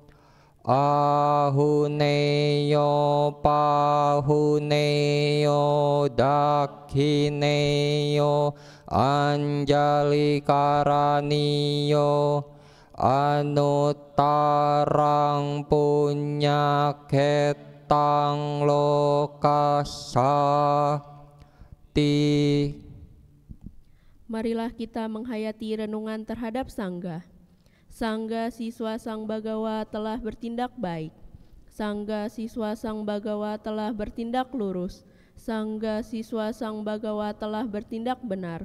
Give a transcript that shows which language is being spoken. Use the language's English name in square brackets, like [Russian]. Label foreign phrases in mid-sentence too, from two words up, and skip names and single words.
[Pali] ahuneyo pahuneyo dakhineyo anjali karaniyo anuttarang punyaketang lokasati. [Indonesian] Marilah kita menghayati renungan terhadap Sangga. Sangga siswa Sang Bagawa telah bertindak baik. Sangga siswa Sang Bagawa telah bertindak lurus. Sangga siswa Sang Bagawa telah bertindak benar.